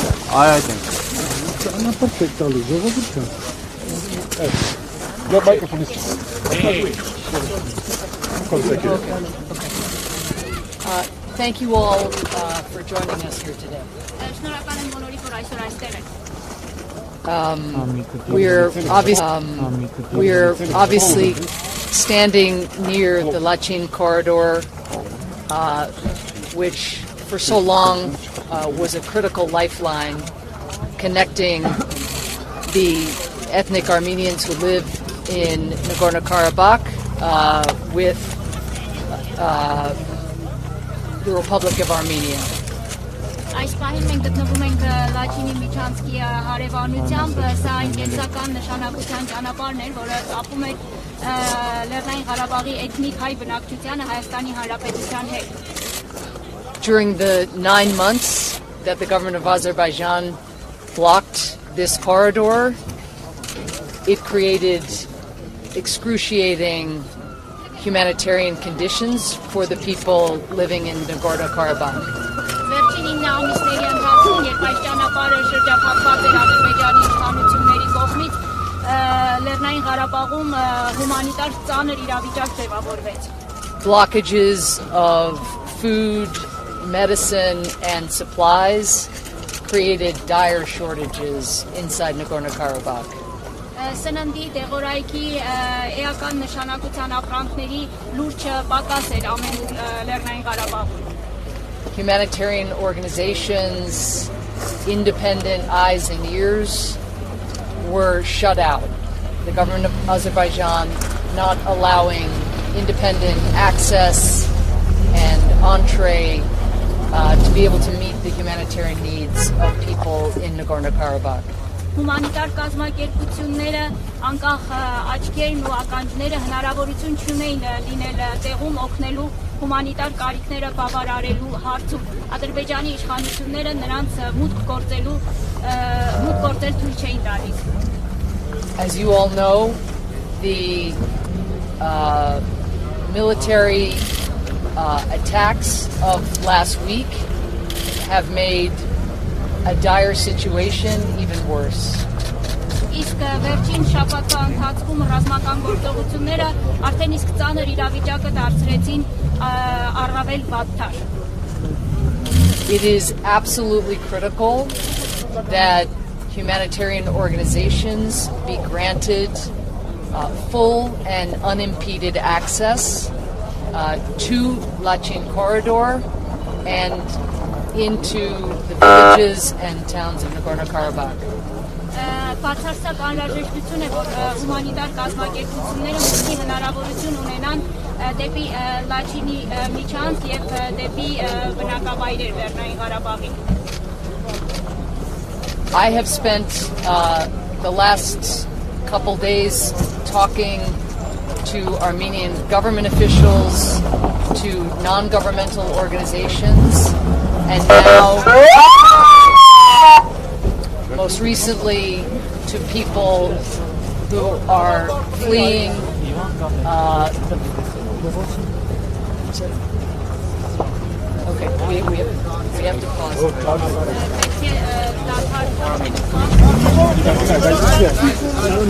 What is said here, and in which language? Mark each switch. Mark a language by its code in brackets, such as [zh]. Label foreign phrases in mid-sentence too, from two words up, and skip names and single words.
[hy] Այդ ենք։ [en] Perfect, [hy] տալու, ժողովուրդը։ [en] Your microphone is Thank you all for joining us here today. We're obviously standing near the Lachin corridor, which for so long was a critical lifeline connecting the ethnic Armenians who live in Nagorno-Karabakh with the Republic of Armenia. [hy] Այս պահին մենք գտնվում ենք Լաչինի միջանցքի հարևանությամբ, սա այն կենսական նշանակության ճանապարհն էր, որը կապում էր Լեռնային Ղարաբաղի էթնիկ հայ բնակչությանը Հայաստանի Հանրապետության հետ. [en] During the 9 months that the government of Azerbaijan blocked this corridor, it created excruciating humanitarian conditions for the people living in Nagorno-Karabakh. [hy] Վերջին 9 ամիսների ընթացքում, երբ այս ճանապարհը շրջափակված էր Ադրբեջանի իշխանությունների կողմից, Լեռնային Ղարաբաղում հումանիտար ծանր իրավիճակ ձևավորվեց. [en] Blockages of food, medicine, and supplies created dire shortages inside Nagorno-Karabakh. [hy] Սննդի, դեղորայքի, էական նշանակության ապրանքների լուրջ պակաս էր ամեն Լեռնային Ղարաբաղում. [en] Humanitarian organizations, independent eyes and ears were shut out. The government of Azerbaijan not allowing independent access and entree to be able to meet the humanitarian needs of people in Nagorno-Karabakh. [hy] Հումանիտար կազմակերպությունները, անկախ աչքերն ու ականջները հնարավորություն չունեին լինել տեղում օգնելու հումանիտար կարիքները բավարարելու հարցում. Ադրբեջանի իշխանությունները նրանց մուտք գործել թույլ չէին տալիս. [en] As you all know, the military attacks of last week have made a dire situation even worse. [hy] Իսկ վերջին շաբաթվա ընթացքում ռազմական գործողությունները արդեն իսկ ծանր իրավիճակը դարձրեցին առավել վատթար. [en] It is absolutely critical that humanitarian organizations be granted full and unimpeded access to Lachin corridor and into the villages and towns of Nagorno-Karabakh. [hy] Բացարձակ անհրաժեշտություն է, որ հումանիտար կազմակերպությունները մուտքի հնարավորություն ունենան դեպի Լաչինի միջանց եւ դեպի բնակավայրեր Լեռնային Ղարաբաղին. [en] I have spent the last couple days talking to Armenian government officials, to non-governmental organizations, and now, most recently, to people who are fleeing Okay, we have to pause. No.